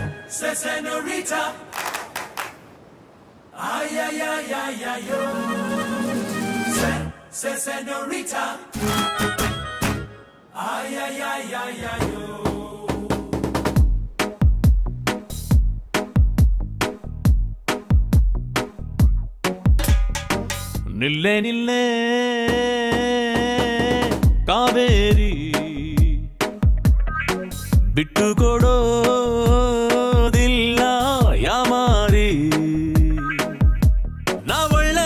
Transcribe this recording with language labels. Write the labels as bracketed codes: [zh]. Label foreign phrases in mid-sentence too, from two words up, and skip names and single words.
[es] senorita. Ay, ay, ay, ay, ay, yo. Senorita. Ay, ay, ay, ay, ay, yo. [kn] ನಿಲ್ಲೆ ನಿಲ್ಲೆ ಕಾವೇರಿ ಬಿಟ್ಟು ಕೊಡೋದಿಲ್ಲ ಯಾಮಾರಿ ನಾ ಒಳ್ಳೆ